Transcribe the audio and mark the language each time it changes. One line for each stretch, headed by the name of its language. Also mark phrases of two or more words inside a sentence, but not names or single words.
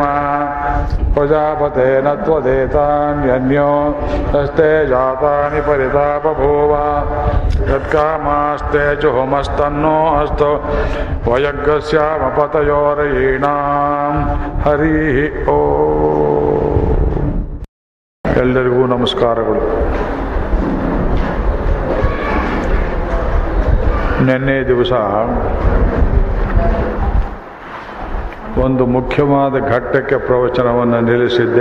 Sanskrit: ಪ್ರಜಾಪತೇನ ತ್ವದೇತಾನ್ಯನ್ಯೋ ಯಸ್ತೆ ಜಾತಾನಿ ಪರಿತಾಪಭೂವ ಯತ್ಕಾಮಾಸ್ತೆ ಜುಹುಮಸ್ತನ್ನೋ ಅಸ್ತು ವಯಗ್ಗಸ್ಯಾಮ ಪತಯೋರಯೀಣಾಂ. ಹರಿ ಓಂ.
Kannada: ಎಲ್ಲರಿಗೂ ನಮಸ್ಕಾರಗಳು. ನಿನ್ನೆ ದಿವಸ ಒಂದು ಮುಖ್ಯವಾದ ಘಟ್ಟಕ್ಕೆ ಪ್ರವಚನವನ್ನು ನಿಲ್ಲಿಸಿದ್ದೆ.